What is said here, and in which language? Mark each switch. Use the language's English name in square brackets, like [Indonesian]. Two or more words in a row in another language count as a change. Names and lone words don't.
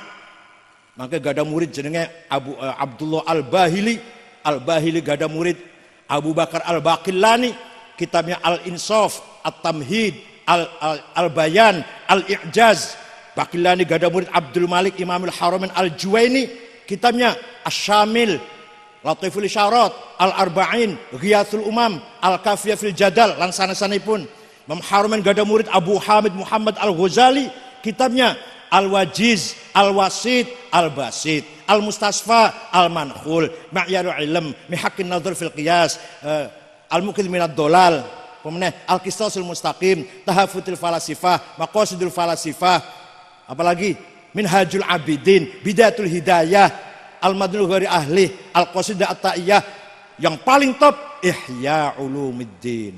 [Javanese] Maka gada murid jenenge Abdullah Al-Bahili. Al-Bahili gada murid Abu Bakar Al-Baqillani, kitabnya Al-Insaf, At-Tamhid, Al-Bayan, Al-I'jaz. Baqillani gada murid Abdul Malik Imamul Haramain Al-Juwaini, kitabnya Asy-Syamil, Latiful Isyarat, Al-Arba'in, Ghiyathul Umam, Al-Kafiyah fil Jadal, lan sanes-sanepun. Imam Haramain gada murid Abu Hamid Muhammad Al-Ghazali, kitabnya Al-Wajiz, Al-Wasit, Al-Basit, Al-Mustasfa, Al-Mankhul, Ma'yarul Ilm, Mihaqqin Nadhr fil Qiyas, Al-Muqidh minad Dolal, Al-Qistasul Mustaqim, Tahafutul Falasifah, Maqasidul Falasifah, apalagi Minhajul Abidin, Bidayatul Hidayah, Al-Madlul Ghairi Ahli, Al-Qasidah At-Ta'iyah, [Indonesian] yang paling top Ihya Ulumuddin.